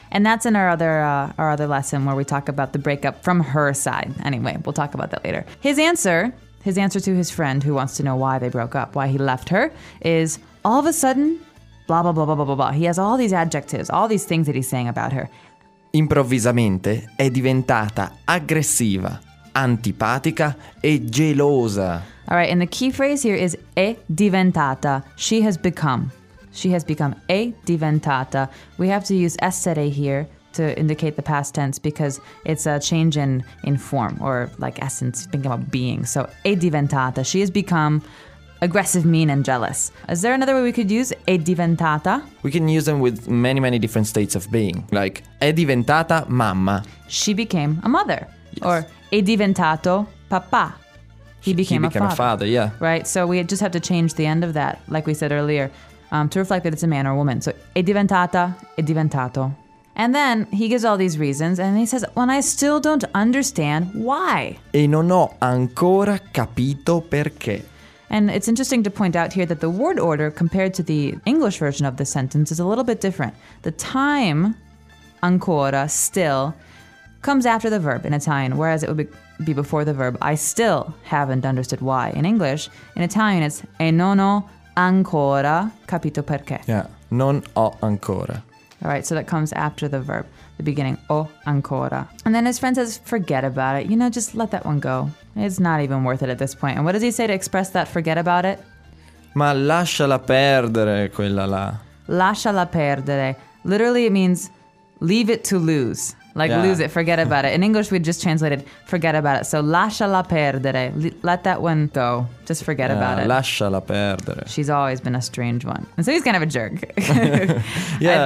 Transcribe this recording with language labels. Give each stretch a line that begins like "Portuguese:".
English: And that's in our other lesson where we talk about the breakup from her side. Anyway, we'll talk about that later. His answer to his friend who wants to know why they broke up, why he left her, is all of a sudden, blah, blah, blah, blah, blah, blah, blah. He has all these adjectives, all these things that he's saying about her.
Italian: Improvvisamente è diventata aggressiva, antipatica e gelosa.
English: All right, and the key phrase here is
Italian: è diventata.
English: She has become. She has become.
Italian: È diventata.
English: We have to use essere here to indicate the past tense because it's a change in form or like essence, thinking about being. So
Italian: è diventata.
English: She has become aggressive, mean, and jealous. Is there another way we could use
Italian: è diventata?
English: We can use them with many, many different states of being.
Italian: Like, è diventata mamma.
English: She became a mother. Yes.
Italian: Or è diventato papà.
English: He became a father, yeah. Right, so we just have to change the end of that, like we said earlier, to reflect that it's a man or a woman.
Italian: So è diventata, è diventato.
English: And then he gives all these reasons and he says, well, I still don't understand why.
Italian: E non ho ancora capito perché.
English: And it's interesting to point out here that the word order compared to the English version of the sentence is a little bit different. The time, ancora, still, comes after the verb in Italian, whereas it would be before the verb, I still haven't understood why. In English, in Italian, it's
Italian: e non ho ancora capito perché. Yeah, non ho ancora.
English: All right, so that comes after the verb, the beginning,
Italian: ho ancora.
English: And then his friend says, forget about it. You know, just let that one go. It's not even worth it at this point. And what does he say to express that forget about it?
Italian: Ma lasciala perdere quella là. Lasciala perdere.
English: Literally, it means leave it to lose. Like yeah. Lose it, forget about it. In English, we'd just translate it, forget about it.
Italian: So lasciala perdere.
English: Let that one go. Just forget yeah, about it.
Italian: Lasciala perdere.
English: She's always been a strange one. And so he's kind of a jerk. Yeah,